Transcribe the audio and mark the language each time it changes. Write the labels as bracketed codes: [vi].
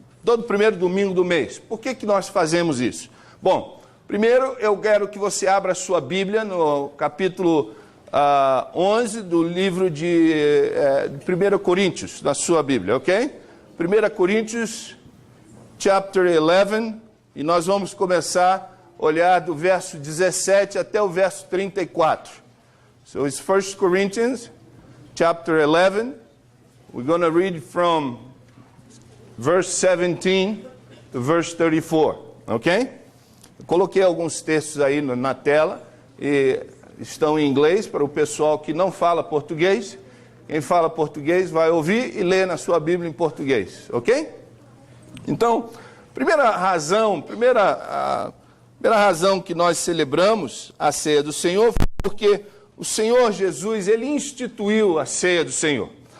[pt] Todo primeiro domingo do mês. Por que nós fazemos isso? Bom, primeiro eu quero que você abra a sua Bíblia no capítulo 11 do livro de 1 Coríntios, na sua Bíblia, ok? 1 Coríntios, chapter 11, e nós vamos começar a olhar do verso 17 até o verso 34. [en] So it's 1 Corinthians, chapter 11. We're going to read from verse 17 to verse 34, ok? [pt] Eu coloquei alguns textos aí na tela, e estão em inglês para o pessoal que não fala português. Quem fala português vai ouvir e ler na sua Bíblia em português, ok? Então, Primeira razão que nós celebramos a ceia do Senhor foi porque o Senhor Jesus, ele instituiu a ceia do Senhor.